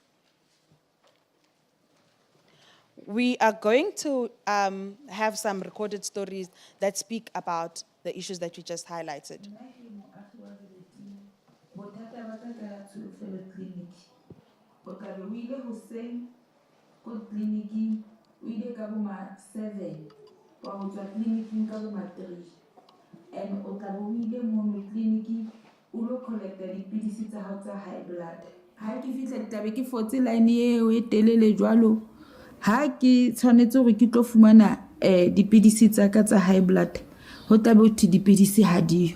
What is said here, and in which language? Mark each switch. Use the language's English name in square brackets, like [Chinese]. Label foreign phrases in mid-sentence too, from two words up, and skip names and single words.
[English] We are going to have some recorded stories that speak about the issues that we just highlighted. [Southern Sotho] And o tla bo ile mono clinic o lo collecta dipidisi tsa hao tsa [English] high blood. [Southern Sotho] Ha ke fitla tabe ke fotse line eo e telele jwalo, ha ke tshwanetse hore ke tlo fumana dipidisi tsa ka tsa [English] high blood, [Southern Sotho] ho tabe ho thi dipidisi ha diyo.